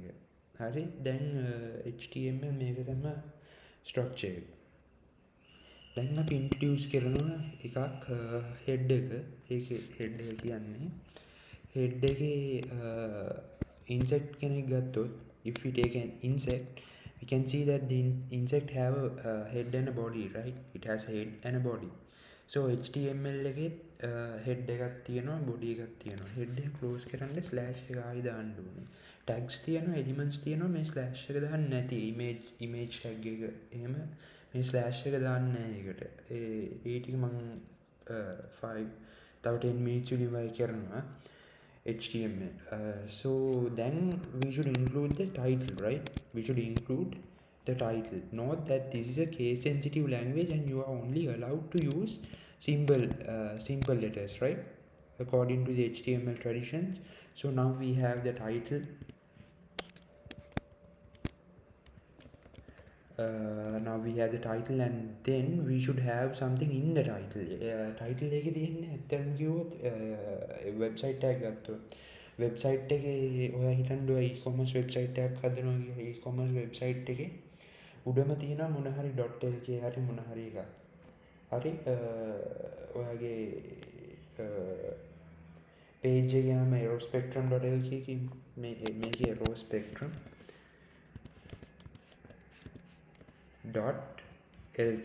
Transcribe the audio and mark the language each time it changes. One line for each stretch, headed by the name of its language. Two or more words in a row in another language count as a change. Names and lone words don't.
Sinhala: හරි, දැන් HTML මේක තමයි structure එක. දැන් අපි ඉන්ට්‍රොඩියුස් කරනවා එකක් head එක. ඒකේ head එක කියන්නේ head එකේ insect කෙනෙක් ගත්තොත්
English: if we take an insect we can see that the insect have a head and a body, right? It has a head and a body. So HTML
Sinhala: එකේ head එකක් තියෙනවා
English: body එකක් තියෙනවා.
Sinhala: head එක close කරන්න slash එක ආයි දාන්න ඕනේ. tags තියෙනවා elements තියෙනවා මේ slash එක දාන්න නැති
English: image tag
Sinhala: එක එහෙම මේ ස්ලෑෂ් එක දාන්න ඒකට ඒ ටික මං 5 තව 10 minutes වලින් වයි කරනවා HTML.
English: So then we should include the title, right? We should include the title. Note that this is a case sensitive language and you are only allowed to use simple letters, right? According to the HTML traditions. So now we have the title. Now we have the title and then we should have something in the title.
Sinhala: Title එකේ තියෙන්නේ ඇත්තටම කිව්වොත්
English: website tag
Sinhala: ගත්තොත් website එකේ ඔයා හිතන්න ඔයා
English: e-commerce website
Sinhala: එකක් හදනවා කියලා
English: e-commerce website
Sinhala: එකේ උඩම තියෙනවා මොන හරි .lk හරි මොන හරි එකක්. හරි, ඔයාගේ page එකේ නම aerospectrum.lk මේකේ aerospectrum .lk.